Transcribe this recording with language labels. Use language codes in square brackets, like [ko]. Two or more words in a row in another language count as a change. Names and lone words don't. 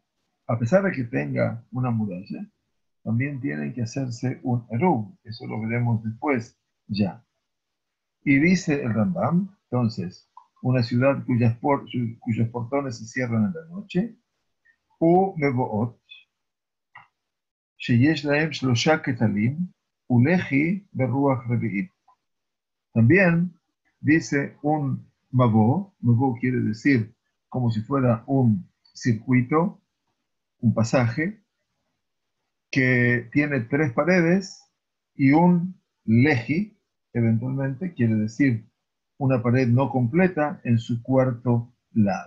[es] A pesar de que tenga una muralla, también tienen que hacerse un Eruv. Eso lo veremos después ya. Y dice el Rambam, entonces, una ciudad cuyos portones se cierran en la noche, [he] ומבואות שיש להם שלשה כתלים ולחי ברוח רביעית. [es] También dice un mavo quiere decir como si fuera un circuito, un pasaje, que tiene 3 paredes y un leji, eventualmente, quiere decir una pared no completa en su cuarto lado.